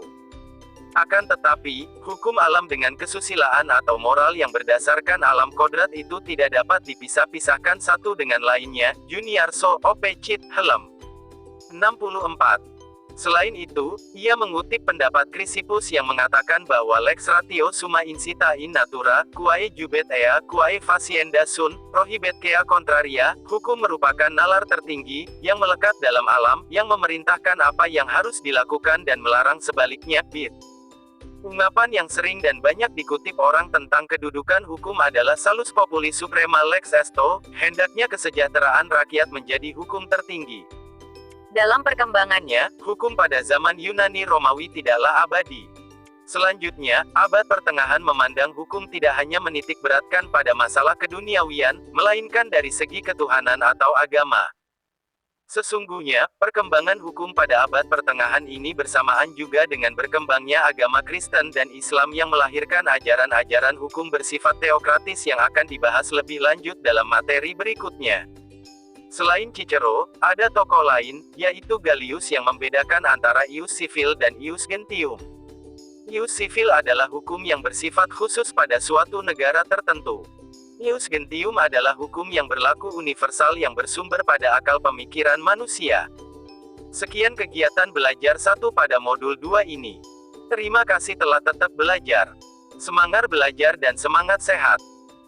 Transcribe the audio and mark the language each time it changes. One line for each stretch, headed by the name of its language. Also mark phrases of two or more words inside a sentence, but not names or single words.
Indonesian: Akan tetapi, hukum alam dengan kesusilaan atau moral yang berdasarkan alam kodrat itu tidak dapat dipisah-pisahkan satu dengan lainnya. Juniarso,
Latin: Op. Cit.
Indonesian: Helm. 64. Selain itu, ia mengutip pendapat Chrysippus yang mengatakan bahwa
Latin: lex ratio summa incita in natura, quae jubet ea, quae facienda sunt, prohibet quea contraria,
Indonesian: hukum merupakan nalar tertinggi, yang melekat dalam alam, yang memerintahkan apa yang harus dilakukan dan melarang sebaliknya, bit. Ungkapan yang sering dan banyak dikutip orang tentang kedudukan hukum adalah
Latin: salus populi suprema lex esto,
Indonesian: hendaknya kesejahteraan rakyat menjadi hukum tertinggi. Dalam perkembangannya, hukum pada zaman Yunani Romawi tidaklah abadi. Selanjutnya, abad pertengahan memandang hukum tidak hanya menitik beratkan pada masalah keduniawian, melainkan dari segi ketuhanan atau agama. Sesungguhnya, perkembangan hukum pada abad pertengahan ini bersamaan juga dengan berkembangnya agama Kristen dan Islam yang melahirkan ajaran-ajaran hukum bersifat teokratis yang akan dibahas lebih lanjut dalam materi berikutnya. Selain Cicero, ada tokoh lain, yaitu Gallius yang membedakan antara
Latin: ius civil
Indonesian: dan
Latin: ius gentium. Ius civil
Indonesian: adalah hukum yang bersifat khusus pada suatu negara tertentu.
Latin: Ius gentium
Indonesian: adalah hukum yang berlaku universal yang bersumber pada akal pemikiran manusia. Sekian kegiatan belajar 1 pada modul 2 ini. Terima kasih telah tetap belajar. Semangat belajar dan semangat sehat.